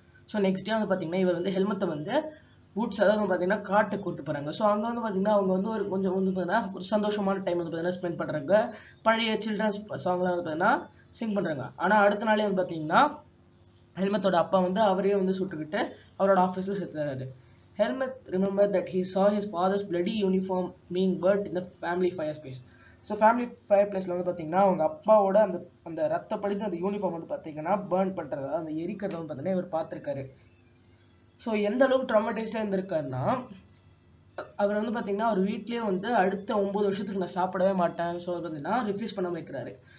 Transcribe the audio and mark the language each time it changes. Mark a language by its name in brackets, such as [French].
[Tamil] So next day வந்து பார்த்தீங்கன்னா இவர் வந்து ஹெல்மெட்டை வந்து வுட்ஸ் அதாவது பார்த்தீங்கன்னா காட்டுக்கு கூட்டு போறாங்க. ஸோ அங்கே வந்து பார்த்தீங்கன்னா அவங்க வந்து ஒரு கொஞ்சம் வந்து பார்த்தீங்கன்னா ஒரு சந்தோஷமான டைம் வந்து பார்த்தீங்கன்னா ஸ்பெண்ட் பண்றாங்க. பழைய சில்ட்ரன்ஸ் சாங்லாம் வந்து பார்த்தீங்கன்னா சிங் பண்றாங்க. ஆனால் அடுத்த நாளே வந்து பார்த்தீங்கன்னா ஹெல்மெட்டோட அப்பா வந்து அவரே வந்து சுட்டுக்கிட்டு அவரோட ஆஃபீஸில் செத்துறாரு. [English] Helmut remembered that he saw his father's bloody uniform being burnt in the family fireplace. [Tamil] So family ஃபயர்பிளேஸில் வந்து பார்த்தீங்கன்னா அவங்க அப்பாவோட அந்த அந்த ரத்த படித்து அந்த யூனிஃபார்ம் வந்து பார்த்தீங்கன்னா பேர்ன் பண்ணுறது அந்த எரிக்கிறத வந்து பார்த்தீங்கன்னா இவர் பார்த்துருக்காரு. ஸோ எந்த அளவுக்கு ட்ராமடைஸ்டாக இருந்திருக்காருன்னா அவர் வந்து பார்த்தீங்கன்னா அவர் வீட்லேயே வந்து அடுத்த 9 வருஷத்துக்கு நான் சாப்பிடவே மாட்டேன் ஸோ பார்த்தீங்கன்னா ரிஃப்யூஸ் பண்ண வைக்கிறாரு.